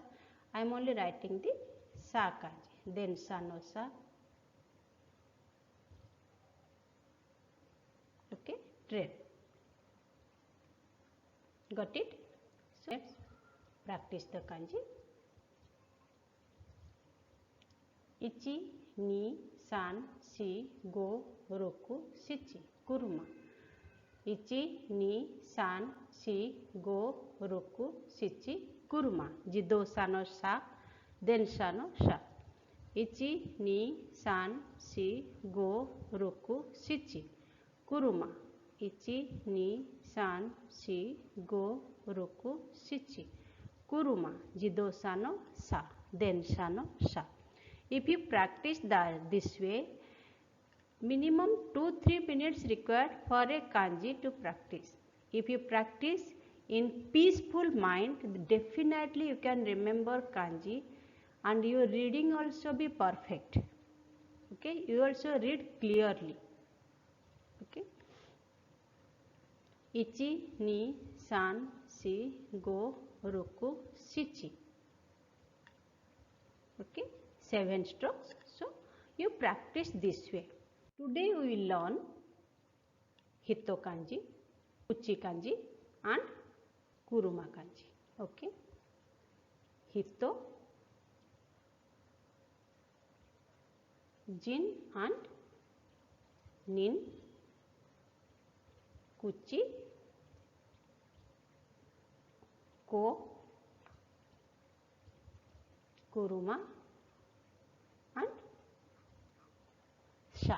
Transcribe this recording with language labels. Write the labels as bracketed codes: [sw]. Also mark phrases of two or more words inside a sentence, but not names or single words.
[en] I am only writing the sa kanji. [ja] でんさ の さ. [en] Okay, train. Got it? So let's practice the kanji. [ja] 一、二, 三、四、五、六, 七、車. 一、二, 三、四、五、六、七、車. じどさ の さ、電車 の 車. 一、二、三、四、五、六, 七、車. 一、二, 三、四、五、六、七、車. じどさ の さ、電車 の 車. [en] If you practice this way, minimum 2-3 minutes required for a kanji to practice. If you practice in peaceful mind, definitely you can remember kanji and your reading also be perfect. Okay, you also read clearly. [ja] Okay, 一、二, 三、四、五、六、七. [en] Okay, 7 strokes. So you practice this way. Today we will learn Hito kanji, Kuchi kanji and Kuruma kanji. Okay, Hito, Jin and Nin, Kuchi, Ko, Kuruma and Sha.